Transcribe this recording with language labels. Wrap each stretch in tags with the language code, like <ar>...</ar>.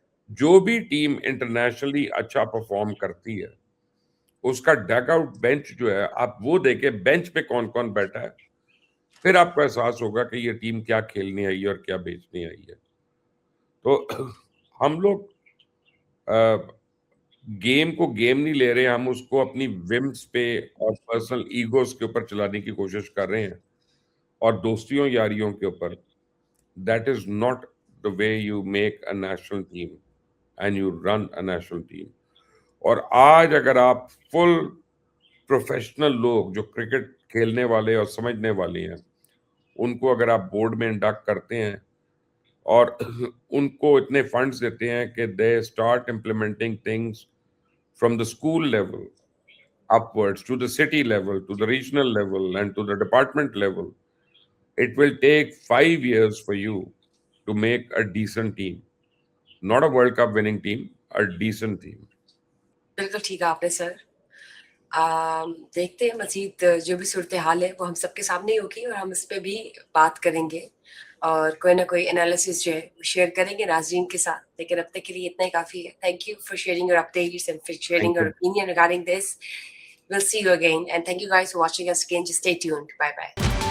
<ur>جو بھی team internationally اچھا پرفارم کرتی ہے اس کا ڈگ آؤٹ بینچ جو ہے آپ وہ دیکھیں, بینچ پہ کون کون بیٹھا ہے, پھر آپ کو احساس ہوگا کہ یہ ٹیم کیا کھیلنے آئی ہے اور کیا بیچنے آئی ہے. تو ہم لوگ گیم کو گیم نہیں لے رہے, ہم اس کو اپنی ومس پہ اور پرسنل ایگوز کے اوپر چلانے کی کوشش کر رہے ہیں اور دوستیوں یاریوں کے اوپر.</ur> <en>That is not the way you make a national team and you run a national team.</en> <ur>اور آج اگر آپ فل پروفیشنل لوگ جو کرکٹ کھیلنے والے اور سمجھنے والے ہیں ان کو اگر آپ بورڈ میں انڈکٹ کرتے ہیں اور ان کو اتنے فنڈز دیتے ہیں کہ</ur> <en>they start implementing things from the school level upwards to the city level, to the regional level and to the department level, it will take 5 years for you to make a decent team. Not a World Cup winning team, a decent team.</en> <ur>بالکل ٹھیک ہے آپ نے سر. دیکھتے ہیں مزید جو بھی صورتحال ہے وہ ہم سب کے سامنے ہی ہوگی اور ہم اس پہ بھی بات کریں گے اور کوئی نہ کوئی انالیسس جو ہے وہ شیئر کریں گے ناظرین کے ساتھ. لیکن اب تک کے لیے اتنا ہی کافی ہے.</ur> <en>thank you for sharing</en> <ur>your updates and for sharing</ur> <en>Thank your you. opinion regarding this. We'll see you again and thank you guys for watching us again. Just stay tuned. Bye bye.</en>